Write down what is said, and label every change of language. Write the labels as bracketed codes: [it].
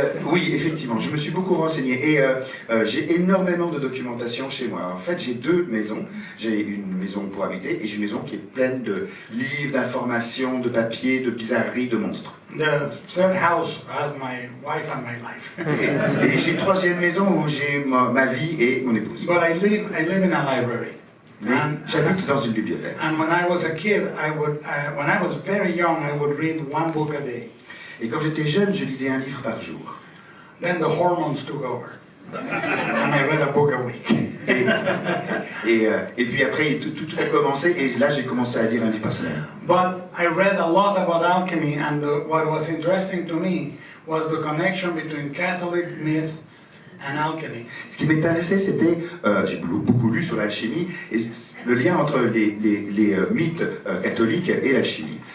[fr] Oui, effectivement, je me suis beaucoup renseigné et j'ai énormément de documentation chez moi. En fait, j'ai 2 maisons. J'ai une maison pour habiter et j'ai une maison qui est pleine de livres, d'informations, de papiers, de bizarreries, de monstres. [en] The third house has my wife and my life. [fr] Et j'ai une 3e maison où j'ai ma vie et mon épouse. [en] But I live in a library. [fr] Mais j'habite dans une bibliothèque. [en] And when I was a kid, when I was very young, I would read 1 book a day. [fr] Et quand j'étais jeune, je lisais un livre par jour. [en] Then the hormones took over, and I read a book a week. [fr] Et puis après, tout a commencé et là, j'ai commencé à lire un livre par semaine. [en] But I read a lot about alchemy, and what was interesting to me was the connection between Catholic myth and alchemy. [fr] Ce qui m'intéressait, c'était, j'ai beaucoup lu sur l'alchimie, et le lien entre les mythes catholiques et l'alchimie.